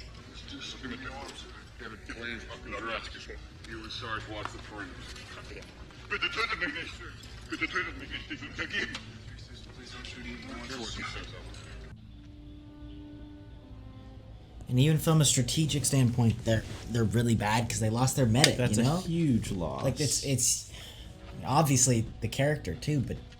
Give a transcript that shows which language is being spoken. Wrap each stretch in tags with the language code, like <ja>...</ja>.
<en>Let's do something with the arms. David, clean fucking dress. You and Sarge watch the perimeter.</en> <de>Bitte tötet mich nicht! Bitte tötet mich nicht! Ich will vergeben!</de> <en>Please don't shoot even once. They're working themselves out. And even from a strategic standpoint, they're really bad because they lost their medic. That's you know, a huge loss. like it's obviously the character too, but</en>